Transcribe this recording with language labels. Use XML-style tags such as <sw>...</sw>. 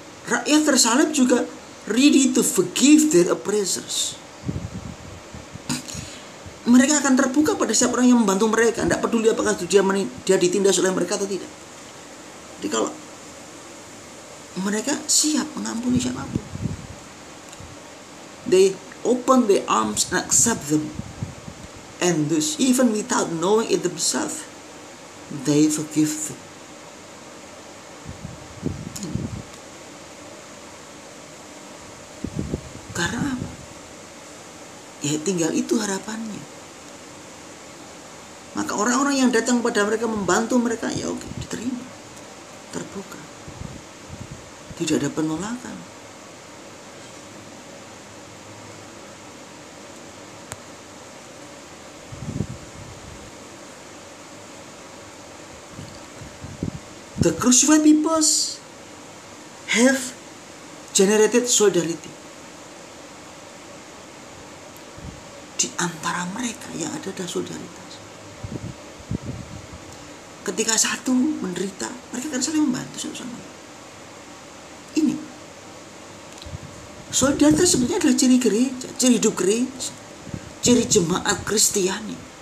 <id>Rakyat tersalib juga</id> <en>ready to forgive their oppressors.</en> <id>Mereka akan terbuka pada setiap orang yang membantu mereka. Tidak peduli apakah dia ditindas oleh mereka atau tidak. Jadi kalau mereka siap mengampuni siapapun,</id> <en>they open their arms and accept them. And thus, even without knowing it themselves, they forgive them.</en> <id>Karena apa? Ya tinggal itu harapannya. Maka orang-orang yang datang kepada mereka membantu mereka, ya oke, diterima, terbuka, tidak ada penolakan.</id> <en>The crucified peoples have generated solidarity.</en> <id>Di antara mereka yang ada solidaritas. Ketika satu menderita, mereka akan saling membantu satu sama lain. Ini solidaritas sebenarnya adalah ciri gereja, ciri hidup gereja, ciri jemaat Kristiani.</id>